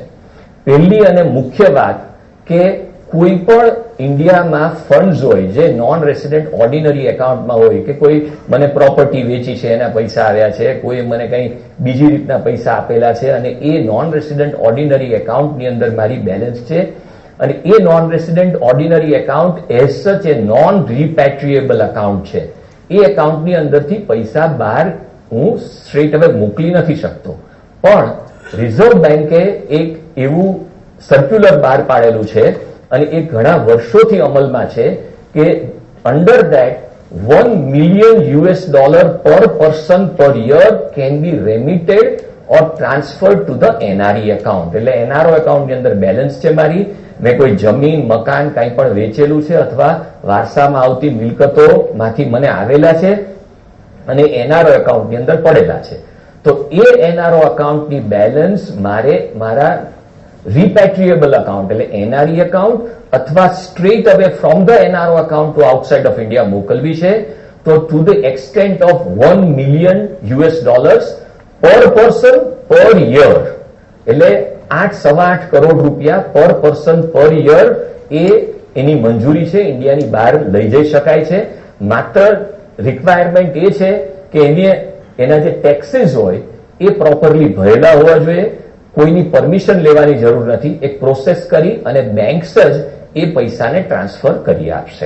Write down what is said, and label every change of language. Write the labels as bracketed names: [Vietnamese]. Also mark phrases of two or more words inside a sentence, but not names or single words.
[Gujarati] પહેલી અને મુખ્ય વાત કે કોઈ પણ ઇન્ડિયામાં ફંડ્સ હોય જે [English] non resident ordinary [Gujarati] એકાઉન્ટમાં હોય, કે કોઈ મને પ્રોપર્ટી વેચી છે એના પૈસા આવ્યા છે, કોઈ મને કંઈ બીજી રીતના પૈસા આપેલા છે અને એ [English] non resident ordinary [Gujarati] એકાઉન્ટની અંદર મારી બેલેન્સ છે અને એ [English] non resident ordinary account as such [Gujarati] એ [English] non repatriable account [Gujarati] છે. એ એકાઉન્ટની અંદરથી પૈસા બહાર હું સ્ટ્રેટ હવે મોકલી નથી શકતો. પણ રિઝર્વ બેન્કે એક એવું સર્ક્યુલર બહાર પાડેલું છે અને એ ઘણા વર્ષોથી અમલમાં છે કે [English] under that $1 million per person per year can be remitted or transferred to the NRE account. [Gujarati] એટલે NRO એકાઉન્ટની અંદર બેલેન્સ છે મારી, મેં કોઈ જમીન, મકાન કંઈ પણ વેચેલું છે અથવા વારસામાં આવતી મિલકતોમાંથી મને આવેલા છે અને NRO એકાઉન્ટની અંદર પડેલા છે. તો એ NRO એકાઉન્ટની બેલેન્સ મારે મારા [English] repatriable account [Gujarati] એટલે [English] NRE account [Gujarati] અથવા [English] straight away from the NRO account to outside of India [Gujarati] મોકલવી છે. [English] તો to the extent of $1 million per person per year, [Gujarati] એટલે 8.8 કરોડ રૂપિયા [English] per person per year [Gujarati] એ એની મંજૂરી છે, ઇન્ડિયાની બહાર લઈ જઈ શકાય છે. માત્ર રિક્વાયરમેન્ટ એ છે કે એના જે ટેક્સીસ હોય એ પ્રોપરલી ભરેલા હોવા જોઈએ, કોઈની પરમિશન લેવાની જરૂર નથી, એક પ્રોસેસ કરી અને બેંક્સ જ એ પૈસાને ટ્રાન્સફર કરી આપશે.